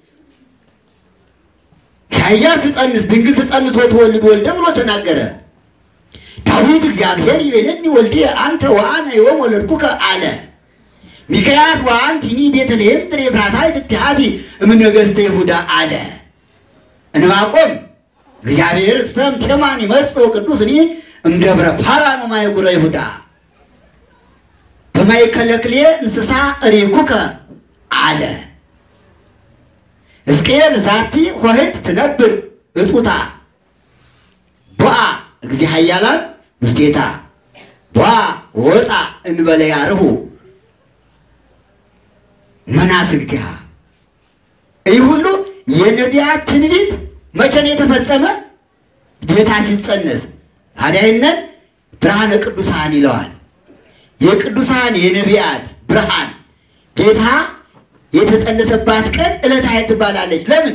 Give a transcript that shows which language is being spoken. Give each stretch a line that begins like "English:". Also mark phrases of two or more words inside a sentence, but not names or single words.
Geez: ኢሳይያስ ትጸንስ ድንግል ትጸንስ ወትወልድ ወልደ
Amharic: ብሎ ተናገረ።
Geez: ዳዊት እግዚአብሔር ይቤለኒ ወልዴ አንተ ወአነ ዮም ወለድኩከ አለ። ሚክያስ ወአንቲኒ ቤተልሔም ጥሬ ኤፍራታ ትትሃቲ እምነገሥተ ይሁዳ አለ። ዕንባቆም እግዚአብሔር ሰም ቴማን ይመጽእ ቅዱስኒ እምደብረ ፋራን ወማእጉረ ይሁዳ በማእከለ ክልኤ እንስሳ እሬኩከ አለ። ሕዝቅኤል ዛቲ ኆኅት ትነብር እጹታ ቦአ እግዚእ ኃያላን ውስቴታ ቦአ ወፃ እንበለ ያርሁ መናስግቲሃ።
Amharic: ይህ ሁሉ የነቢያት ትንቢት መቼ ነው የተፈጸመ? ጌታ ሲጸነስ። ታዲያይነን
Geez: ብርሃነ ቅዱሳን
Amharic: ይለዋል። የቅዱሳን የነቢያት ብርሃን ጌታ የተጸነሰባት ቀን
Geez: ዕለተ ኃይል
Amharic: ትባላለች። ለምን?